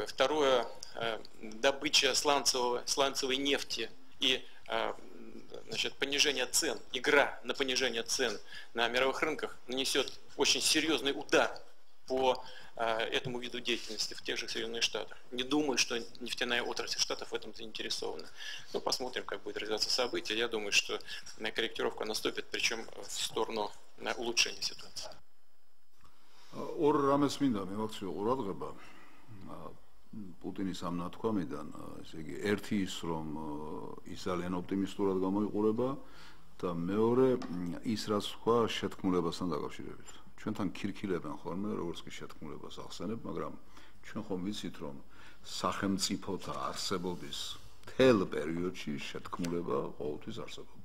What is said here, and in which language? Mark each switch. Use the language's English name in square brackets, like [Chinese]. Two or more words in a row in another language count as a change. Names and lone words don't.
[Russian] Второе, добыча сланцевой нефти и понижение цен, игра на понижение цен на мировых рынках нанесет очень серьезный удар по этому виду деятельности в тех же Соединенных Штатах. Не думаю, что нефтяная отрасль Штатов в этом заинтересована. Посмотрим, как будет развиваться события. Я думаю, что корректировка наступит, причем в сторону улучшения ситуации. [Georgian] პუტინის ამ ნათქვამიდან, ესე იგი, ერთი ის, რომ ის ძალიან ოპტიმისტურად გამოიყურება და მეორე ის, რაც თქვა შეთქმულებასთან დაკავშირებით. ჩვენთან ქირქილებენ ხოლმე, როგორც კი შეთქმულებას ახსენებ, მაგრამ ჩვენ ხომ ვიცით, რომ სახელმწიფოთა არსებობის მთელ პერიოდში შეთქმულება ყოველთვის არსებობდა.